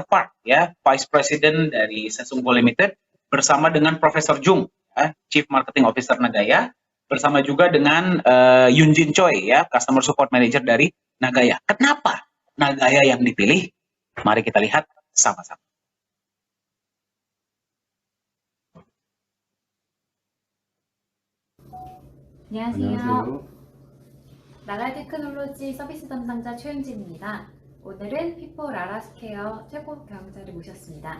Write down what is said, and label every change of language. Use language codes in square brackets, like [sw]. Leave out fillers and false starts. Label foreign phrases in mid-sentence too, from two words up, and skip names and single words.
[id] Park ya, [en] Vice President [id] dari Sesungguh Limited bersama dengan Profesor Jung, ya, [en] Chief Marketing Officer [id] Nagaya, bersama juga dengan Yunjin Choi ya, [en] Customer Support Manager [id] dari Nagaya. Kenapa Nagaya yang dipilih? Mari kita lihat sama-sama. [ko] 안녕하세요. 나가야 테크놀로지 서비스 담당자 최은진입니다. 오늘은 피포 라라스케어 최고 경영자를 모셨습니다.